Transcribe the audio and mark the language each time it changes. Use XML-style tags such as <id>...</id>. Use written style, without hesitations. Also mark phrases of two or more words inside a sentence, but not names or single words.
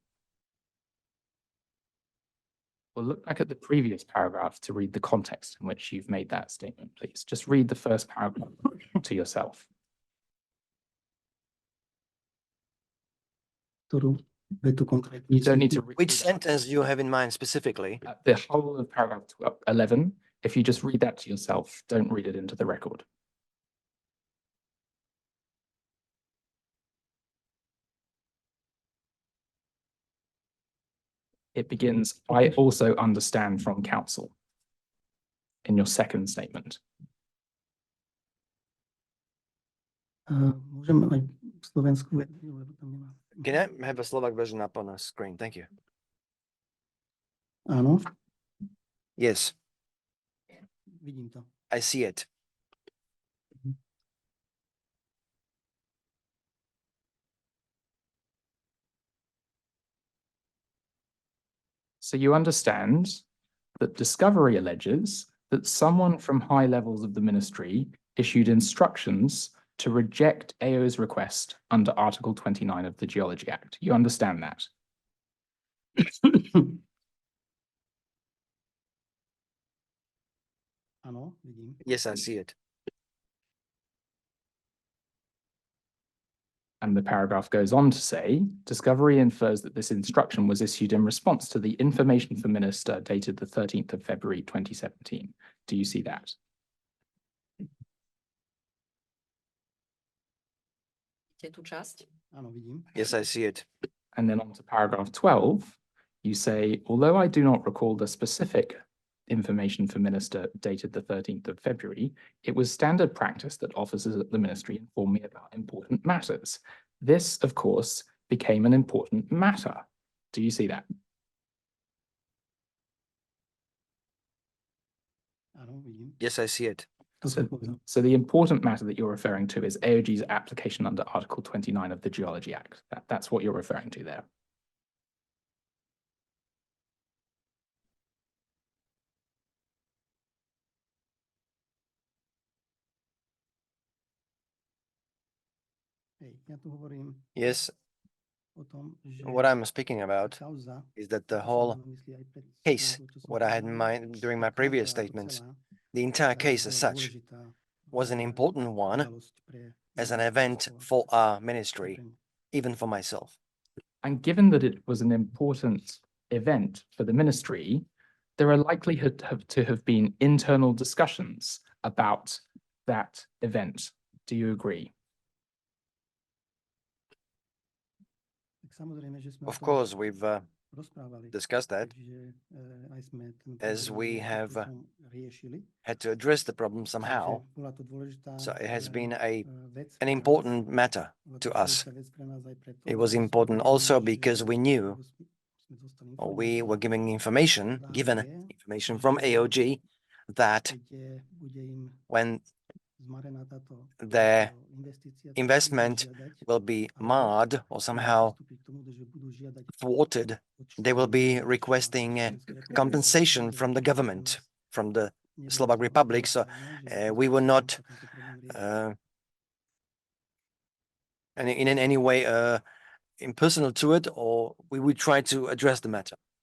<en>Well, look back at the previous paragraph to read the context in which you've made that statement, please. Just read the first paragraph to yourself.</en> <sk>Ktorú vetu konkrétne?</sk> <en>You don't need to read Which sentence do you have in mind specifically? the whole of paragraph 11. If you just read that to yourself, don't read it into the record. It begins, I also understand from counsel in your second statement.</en> <sk>Môžem aj slovenskú vetu, lebo tam nemám.</sk> <en>Can I have a Slovak version up on a screen? Thank you.</en> <sk>Áno,</sk> <en>Yes,</en> <sk>vidím to.</sk> <en>I see it. So you understand that discovery alleges that someone from high levels of the ministry issued instructions to reject AO's request under Article 29 of the Geology Act. You understand that?</en> <sk>Áno, vidím.</sk> <en>Yes, I see it. And the paragraph goes on to say, discovery infers that this instruction was issued in response to the information for minister dated the 13th of February 2017. Do you see that?</en> <sk>Áno, vidím.</sk> <en>Yes, I see it. And then on to paragraph 12, you say, although I do not recall the specific information for minister dated the 13th of February, it was standard practice that officers at the ministry inform me about important matters. This, of course, became an important matter. Do you see that?</en> <sk>Áno, vidím.</sk> <en>Yes, I see it.</en> <sk>To som povedal.</sk> <en>So the important matter that you're referring to is AOG's application under Article 29 of the Geology Act. That's what you're referring to there.</en> <sk>Hej, ja tu hovorím</sk> <en>Yes,</en> <sk>o tom, že</sk> <en>what I'm speaking about</en> <sk>kauza,</sk> <en>is that the</en> <sk>to som</sk> <en>whole</en> <sk>mal na mysli aj pred</sk> <en>case,</en> <sk>chvíľkou, čo som</sk> <en>what I had in</en> <sk>povedal,</sk> <en>mind during my</en> <sk>tá</sk> <en>previous</en> <sk>kauza ako</sk> <en>statements,</en> <sk>celá,</sk> <en>the entire</en> <sk>tá</sk> <en>case</en> <sk>bola</sk> <en>as such</en> <sk>dôležitá,</sk> <en>was an important one</en> <sk>udalosť pre</sk> <en>as an</en> <sk>naše</sk> <en>event</en> <sk>ministerstvo,</sk> <en>for our</en> <sk>aj</sk> <en>ministry,</en> <sk>pre mňa.</sk> <en>even for myself. And given that it was an important event for the ministry, there are likely to have been internal discussions about that event. Do you agree?</en> <sk>Tak samozrejme, že sme o</sk> <en>Of</en> <sk>tom</sk> <en>course, we've</en> <sk>rozprávali,</sk> <en>discussed that</en> <sk>keďže aj sme ten</sk> <en>as</en> <sk>problém</sk> <en>we</en> <sk>nejakým</sk> <en>have</en> <sk>spôsobom riešili.</sk> <en>had to address the problem somehow.</en> <sk>Takže bola to dôležitá</sk> <en>So it has been</en> <sk>vec</sk> <en>an</en> <sk>pre nás.</sk> <en>important matter</en> <sk>Bola to</sk> <en>to us.</en> <sk>dôležitá vec pre nás aj preto,</sk> <en>It was</en> <sk>lebo sme</sk> <en>important</en> <sk>vedeli,</sk> <en>also</en> <sk>že</sk> <en>because we knew,</en> <sk>sme dostali</sk> <en>or we were</en> <sk>informáciu</sk> <en>giving</en> <sk>od</sk> <en>given</en> <sk>AOG,</sk> <en>information from</en> <sk>že</sk> <en>AOG that</en> <sk>keď bude im</sk> <en>when</en> <sk>zmarená táto</sk> <en>their</en> <sk>investícia, tak budú</sk> <en>investment</en> <sk>žiadať,</sk> <en>will be</en> <sk>alebo</sk> <en>marred or</en> <sk>chcú</sk> <en>somehow</en> <sk>pristúpiť k tomu, že budú žiadať</sk> <en>thwarted, they will be requesting compensation from the government, from the Slovak Republic. So we were not in any way impersonal to it, or we would try to address the matter.</en>